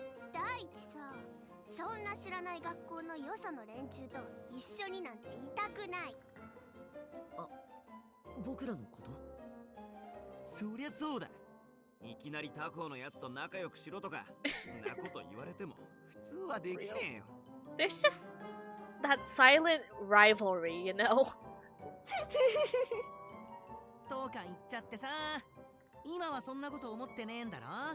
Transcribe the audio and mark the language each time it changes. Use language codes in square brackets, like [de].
[ja] 第一さ、そんな知らない学校のよその連中と一緒になんていたくない。僕らのこと？そりゃそうだ。いきなり他校のやつと仲良くしろとかんなこと言われても普通はできねえよ。 [en] There's just that silent rivalry, you know? [ja] 当館行っちゃってさ。今はそんなこと思ってねえんだろ。